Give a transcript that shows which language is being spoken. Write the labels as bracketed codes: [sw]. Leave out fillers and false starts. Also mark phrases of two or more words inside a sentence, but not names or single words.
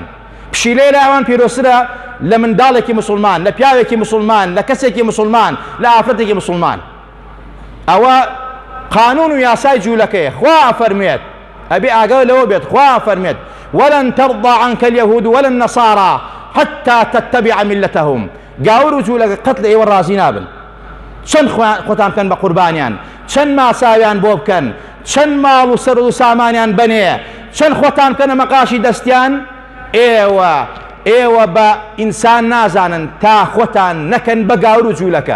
[ckb] پشیلەی لە ئەوان پیرۆسرە لە منداڵێکی مسلمان، لە پیاوێکی مسلمان، لە کەسێکی مسلمان، لە ئافرەتێکی مسلمان. ئەوە قانون و یاسای جوولەکەیە. خوا فەرمێت ئەبێ ئاگای لەوە بێت، خوا فەرمێت [ar] وەلەن تەرضا عنکە اليەهود وەلا النەسارا حتى تتبع ملتهم. [ckb] گاور و جوولەکە قەت لە ئێوە ڕازی نابن. چەند خۆتان بکەن بە قوربانیان، چەند ماساویان بۆ بکەن، چەند ماڵ و سەر و سامانیان بنێ، چەند خۆتان بکەنە مەقاشی دەستیان، ئێوە بە ئینسان نازانن تا خۆتان نەکەن بە گاور و جوولەکە.